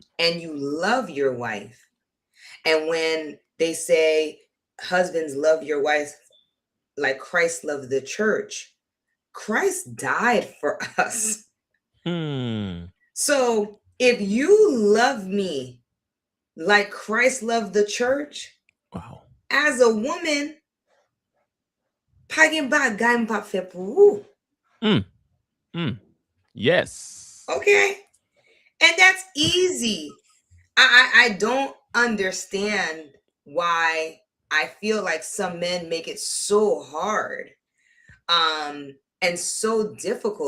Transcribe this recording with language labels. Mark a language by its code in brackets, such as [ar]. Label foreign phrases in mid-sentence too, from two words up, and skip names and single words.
[en] and you love your wife, and when they say husbands love your wife like Christ loved the church, Christ died for us. Hmm. So if you love me like Christ loved the church, Wow. as a woman, [ht] pa gen bagay m pa fe pou ou. [en] Mm. Mm. Yes. Okay? And that's easy. I don't understand why I feel like some men make it so hard and so difficult.